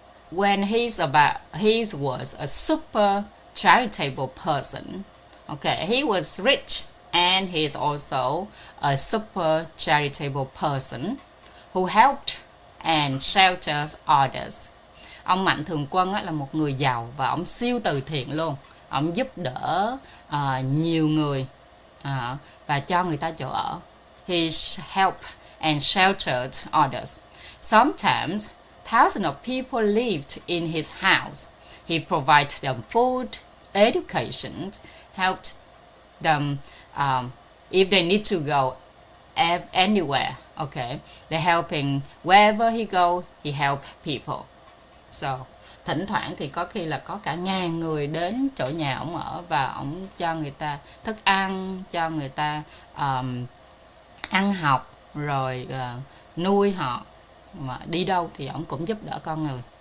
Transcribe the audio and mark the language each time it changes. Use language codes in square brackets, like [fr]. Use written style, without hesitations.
[en] When he was a super charitable person. Okay, he was rich and he is also a super charitable person who helped and shelters others. [vi] Ông Mạnh Thường Quân là một người giàu và ông siêu từ thiện luôn. Ông giúp đỡ nhiều người và cho người ta chỗ ở. [en] he helped and sheltered others. Sometimes thousands of people lived in his house. He provided them food, education, helped them if they need to go anywhere. Okay, they're helping wherever he go, he helped people. [vi] So thỉnh thoảng thì có khi là có cả ngàn người đến chỗ nhà ổng ở và ổng cho người ta thức ăn, cho người ta ăn học, rồi nuôi họ, mà đi đâu thì ổng cũng giúp đỡ con người.